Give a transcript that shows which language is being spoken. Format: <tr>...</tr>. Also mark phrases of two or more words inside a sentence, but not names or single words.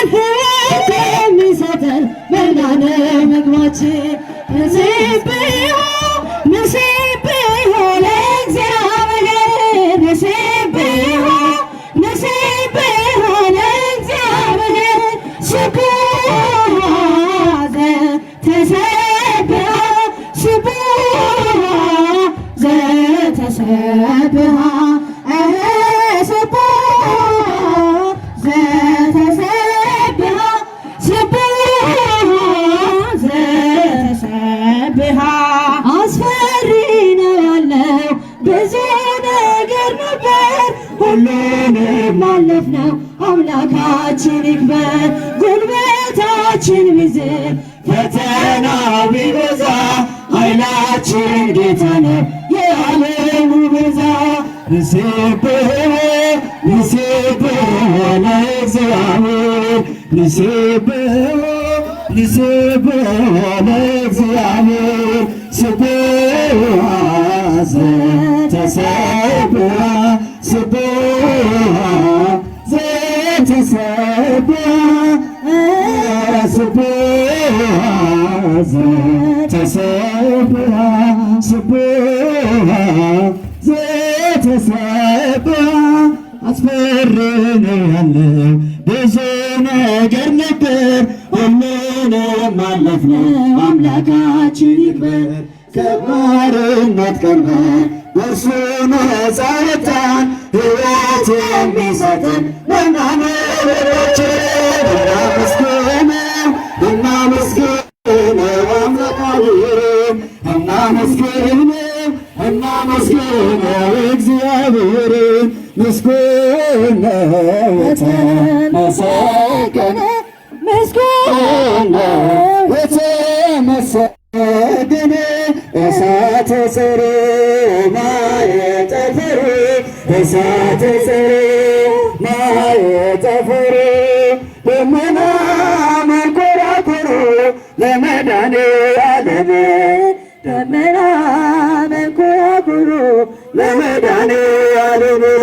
<am>ሕይወት የሚሰጠን መና ነው ምግባችን</am> <gez>ንሴብሖ ንሴብሖ ለእግዚአብሔር ንሴብሖ ንሴብሖ ለእግዚአብሔር ስቡሕ ዘተሰብሐ ስቡሕ ዘተሰብሐ ስቡሕ ዘተሰብሐ ስቡሕ ዘተሰብሐ</gez> <am>አስፈሪ ነው ያለው ብዙ ነገር ነበር ሁሉንም አለፍነው አምላካችን ይክበር ጉልበታችን ቢዝል ፈተና ቢበዛ ኃይላችን ጌታ ነው የዓለሙ ቤዛ</am> <gez>ንሴብሖ ንሴብሖ ለእግዚአብሔር ንሴብሖ ንሴብሖ ለእግዚአብሔር ስቡሕ ዘተሰብሐ ስቡሕ ዘተሰብሐ ስቡሕ ዘተሰብሐ ስቡሕ ዘተሰብሐ አስፈሪ</gez> <am>ነው ያለው ብዙ ነገር ነበር ሁሉንም አለፍነው አምላካችን ይክበር ከባርነት ቀንበር በእርሱ ነፃ ወጣን ሕይወት የሚሰጠን መና ነው ምግባችን እናመስግነው እናመስግነው አምላካችንን እናመስግነው እናመስግነው እግዚአብሔርን ምስጉን ነው የተመሰገነ ምስጉን ነው የተመሰገነ</am> <gez>እሳተ ጽሩይ ማየጠፈሩ እሳተ ጽሩይ ማየጠፈሩ ደመና መንኰራኵሩ ለመድኃኔዓለም ደመና መንኰራኵሩ ለመድኃኔዓለም</gez>